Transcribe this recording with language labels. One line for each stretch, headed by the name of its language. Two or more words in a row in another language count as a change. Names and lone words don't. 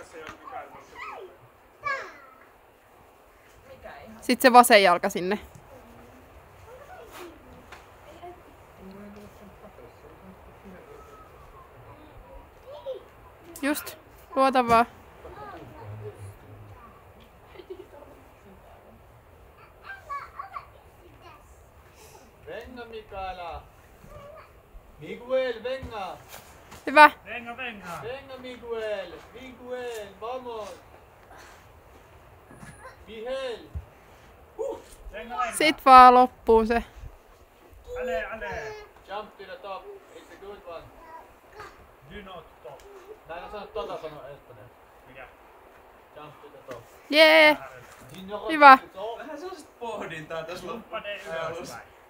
Finnish: Sit se vasen jalka sinne. Just, luota vaan.
Spanish: Venga, Mikaela. Miguel, venga.
Finnish: Hyvä.
Spanish: Venga, venga. Venga, Miguel. Miguel, vamos. Miguel. Venga, venga.
Finnish: Sit vaan loppuun se.
Spanish: Ale, ale.
English: Jump to the top. It's a good one. Do not stop.
Finnish: Mä en osannut tota sanoa espanjaksi. Mikä?
English: Jump to the top.
Finnish: Jee. Siinä on Hyvä. Vähän sellaista pohdintaa tässä Kumppaneen ylöspäin.